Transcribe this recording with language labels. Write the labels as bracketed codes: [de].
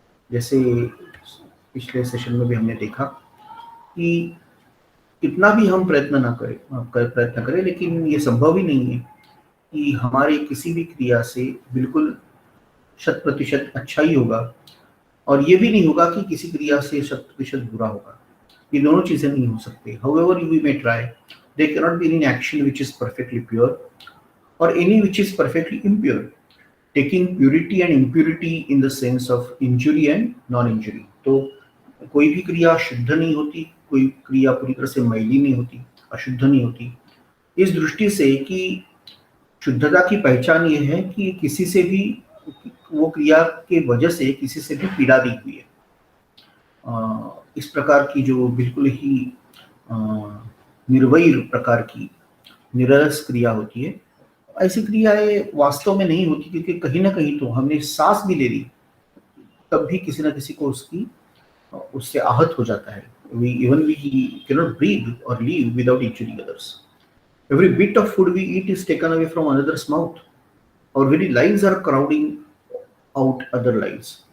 [hi] जैसे पिछले सेशन में भी हमने देखा कि कितना भी हम प्रयत्न करें, लेकिन ये संभव ही नहीं है कि हमारे किसी भी क्रिया से बिल्कुल 100% अच्छा ही होगा, और ये भी नहीं होगा कि किसी क्रिया से 100% बुरा होगा। ये दोनों चीजें नहीं हो सकती। [en] However we may try, there cannot be any action which is perfectly pure or any which is perfectly impure, taking purity and impurity in the sense of injury and non-injury। [hi] तो कोई भी क्रिया शुद्ध नहीं होती, कोई क्रिया पूरी तरह से मैली नहीं होती, अशुद्ध नहीं होती। इस दृष्टि से कि शुद्धता की पहचान ये है कि किसी से भी वो क्रिया के वजह से किसी से भी पीड़ा दी हुई है। इस प्रकार की जो बिल्कुल ही अ, निर्वैर प्रकार की निरस क्रिया होती है, ऐसी क्रियाएं वास्तव में नहीं होती, क्योंकि कहीं ना कहीं तो हमने सांस भी ले ली तब भी किसी ना किसी को उससे आहत हो जाता है। [en] We cannot breathe or live without injuring others. Every bit of food we eat is taken away from another's mouth. Our very lives are crowding out other lives.